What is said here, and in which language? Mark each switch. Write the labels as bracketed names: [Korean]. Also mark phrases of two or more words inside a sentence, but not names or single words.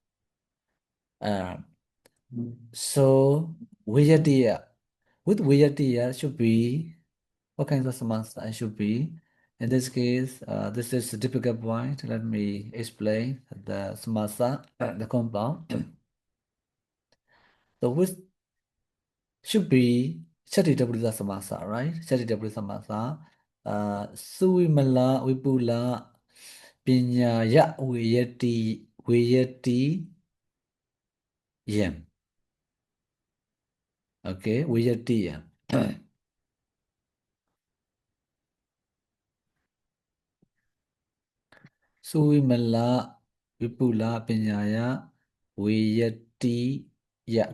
[English] So Vijatiya, with Vijatiya should be what kinds of Samāsa should be. In this case, this is a difficult point. Let me explain the Samāsa, the compound. So which should be [Pali] Chatitabuddha Samāsa, [English] right? [Pali] Chatitabuddha Samāsa. Suvimala Vipula Piñaya Vijati Yam. [English] Okay, Vijati Yam. [Pali] Suvimala Vipula Piñaya Vijati Yam.